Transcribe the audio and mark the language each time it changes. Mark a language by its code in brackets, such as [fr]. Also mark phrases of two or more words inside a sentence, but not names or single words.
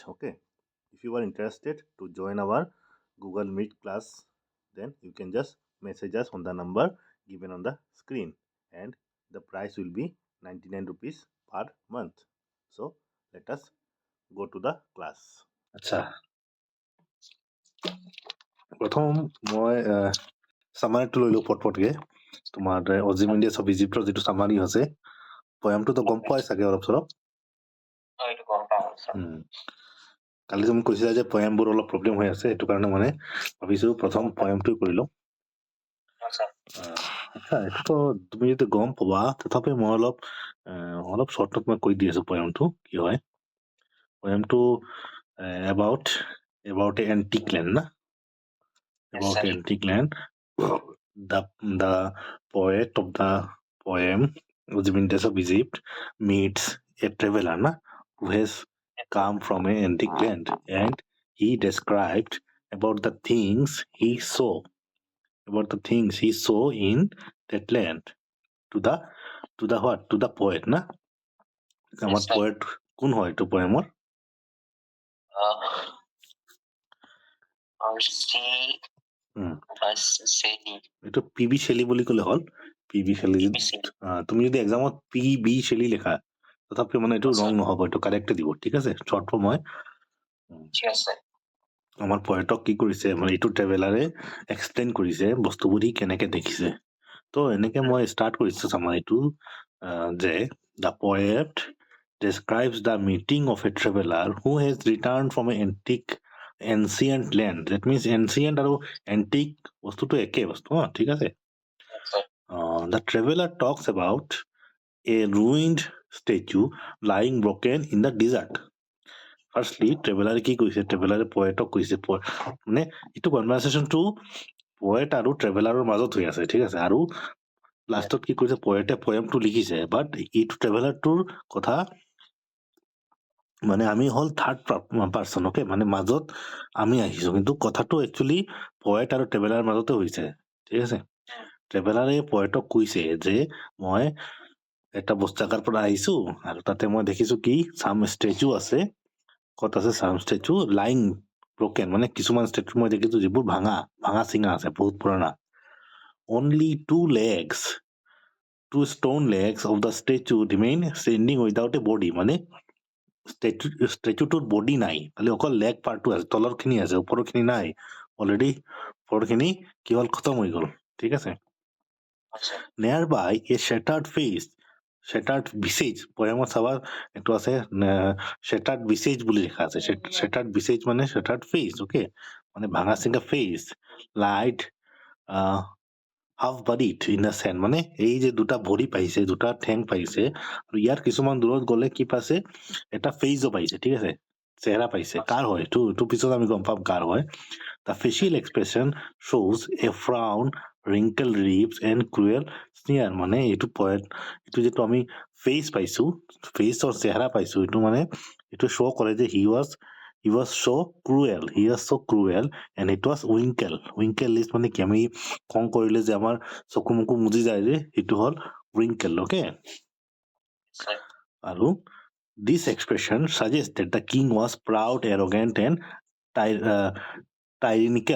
[en] Okay, if you are interested to join our Google Meet class, then you can just message us on the number given on the screen, and the price will be 99 rupees per month. So let us go to the class. [as] আচ্ছা, প্ৰথম মই চামাৰীটো লৈ লওঁ পটপটকে। তোমাৰ অজিমেণ্ডিয়াছ অফ ইজিপ্টৰ যিটো চামাৰী আছে, পয়ামটোতো গম পোৱাই চাগে অলপ চলপ। কালি তুমি কৈছিলা যে পয়ামবোৰ অলপ প্ৰব্লেম হৈ আছে, সেইটো কাৰণে মানে ভাবিছো প্ৰথম পয়ামটো কৰি লওঁ। আচ্ছা, এইটোতো তুমি যদি গম পাবা, তথাপি মই অলপ শ্বৰ্টত মই কৈ দি আছো পয়ামটো কি হয়। পয়ামটো [en] about a antique land [as] না, [en] about antique land. The poet of the poem, Ozymandias of Egypt, meets a traveler who has come from an antique land, and he described about the things he saw in that land to the poet না। [as] আমার poet কোন হয় তো poem-ৰ? এইটো পি.বি. শেলী বুলি ক'লে হ'ল। পি.বি. শেলী তুমি যদি এক্সামত পি.বি. শেলী লেখা, তথাপি মানে এইটো ৰং নহ'ব, এইটো কাৰেক্ট দিব, ঠিক আছে। [en] short form [as] হয়। আমাৰ পয়েটক কি কৰিছে, মানে এইটো ট্ৰেভেলাৰে এক্সপ্লেইন কৰিছে বস্তুবোৰ সি কেনেকে দেখিছে। তো এনেকে মই ষ্টাৰ্ট কৰিছো চামাৰীটো যে [en] the poet describes the meeting of a traveler who has returned from an ancient land. That means ancient [as] আৰু antique বস্তুটো একে বস্তু, ঠিক আছে। [en] The traveler talks about a ruined statue lying broken in the desert. Firstly, [as] ট্ৰেভেলাৰে কি কৈছে, ট্ৰেভেলাৰে পয়েটক কৈছে, মানে এইটো কনভাৰচেশ্যনটো পয়েট আৰু ট্ৰেভেলাৰৰ মাজত হৈ আছে, ঠিক আছে। আৰু লাষ্টত কি কৈছে, পয়েটে পয়েমটো লিখিছে, বাট এইটো ট্ৰেভেলাৰটোৰ কথা মানে আমি হ'ল [en] third person, [as] অকে, মানে মাজত আমি আহিছো, কিন্তু কথাটো একচুৱেলি পয়েট আৰু ট্ৰেভেলাৰৰ মাজতে হৈছে, ঠিক আছে। ট্ৰেভেলাৰে পয়েটক কৈছে যে মই এটা জাগাৰ পৰা আহিছো আৰু তাতে মই দেখিছো কি [en] some statue [as] আছে, ক'ত আছে [en] some statue lying broken, [as] মানে কিছুমান ষ্টেচু মই দেখিছো যিবোৰ ভাঙা চিঙা আছে, বহুত পুৰণা। [en] অনলি two stone legs of the statue remain standing without a body, [as] মানে ষ্টেচুটোৰ বডি নাই, খালি অকল লেগ পাৰ্টটো আছে, তলৰ খিনি আছে, ওপৰৰ খিনি নাই। অলৰেডি ওপৰৰ খিনি কি হ'ল, খতম হৈ গ'ল, ঠিক আছে। [en] Nearby a shattered visage, [as] পয়েমত চাবা এইটো আছে [en] shattered visage [as] বুলি লিখা আছে। [en] shattered visage মানে shattered face, okay, [as] মানে ভাঙা চিঙা [en] face, light half buried in the sand, [as] মানে এই যে দুটা ভৰি পাইছে, দুটা ঠেং পাইছে, আৰু ইয়াৰ কিছুমান দূৰত গ'লে কি পাইছে, এটা ফেচো পাইছে, ঠিক আছে, চেহেৰা পাইছে। কাৰ হয় এইটো পিছত আমি গম পাম কাৰ হয়। [en] The facial expression shows a frown, wrinkled lips and cruel sneer, [as] মানে এইটো যিটো আমি ফেচ পাইছো, ফেচৰ চেহেৰা পাইছো, এইটো মানে এইটো শ্ব' কৰে যে [en] he was so cruel and it was winkle is [as] মানে কি, আমি খং কৰিলে যে আমাৰ চকু মুকু মুজি যায় যে, সেইটো হ'ল wrinkle, okay। [en] আৰু this expression suggests that the king was proud, arrogant and tyrannical.